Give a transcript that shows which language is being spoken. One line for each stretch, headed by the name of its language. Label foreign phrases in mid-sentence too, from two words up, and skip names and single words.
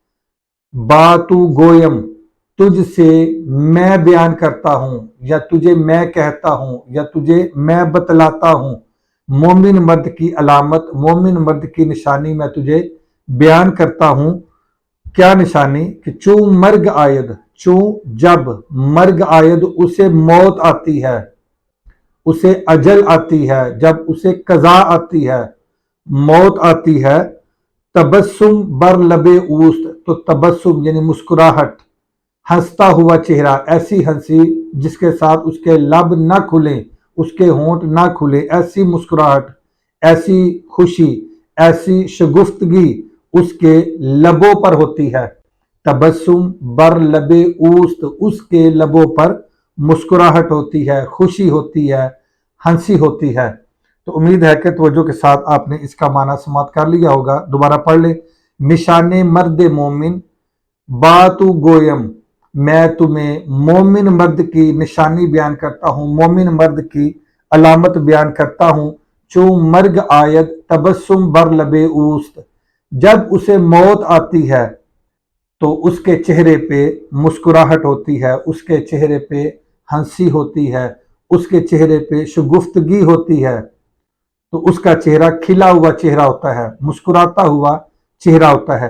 Persian: باتو گویم،
Urdu: تجھ سے میں بیان کرتا ہوں یا تجھے میں کہتا ہوں یا تجھے میں بتلاتا ہوں۔ مومن مرد کی علامت، مومن مرد کی نشانی میں تجھے بیان کرتا ہوں۔ کیا نشانی؟ کہ
Persian: چون مرگ آید، چون
Urdu: جب
Persian: مرگ آید
Urdu: اسے موت آتی ہے، اسے اجل آتی ہے، جب اسے قضا آتی ہے، موت آتی ہے۔
Persian: تبسم بر لب اوست،
Urdu: تو تبسم یعنی مسکراہٹ، ہنستا ہوا چہرہ، ایسی ہنسی جس کے ساتھ اس کے لب نہ کھلیں، اس کے ہونٹ نہ کھلیں، ایسی مسکراہٹ، ایسی خوشی، ایسی شگفتگی اس کے لبوں پر ہوتی ہے۔
Persian: تبسم بر لب اوست،
Urdu: اس کے لبوں پر مسکراہٹ ہوتی ہے، خوشی ہوتی ہے، ہنسی ہوتی ہے۔ تو امید ہے کہ توجہ کے ساتھ آپ نے اس کا معنی سماعت کر لیا ہوگا. دوبارہ پڑھ لیں.
Persian: نشان مرد مومن باتو گویم،
Urdu: میں تمہیں مومن مرد کی نشانی بیان کرتا ہوں، مومن مرد کی علامت بیان کرتا ہوں.
Persian: چون مرگ آید تبسم بر لبے اوست،
Urdu: جب اسے موت آتی ہے تو اس کے چہرے پہ مسکراہٹ ہوتی ہے، اس کے چہرے پہ ہنسی ہوتی ہے، اس کے چہرے پہ شگفتگی ہوتی ہے. تو اس کا چہرہ کھلا ہوا چہرہ ہوتا ہے، مسکراتا ہوا چہرہ ہوتا ہے.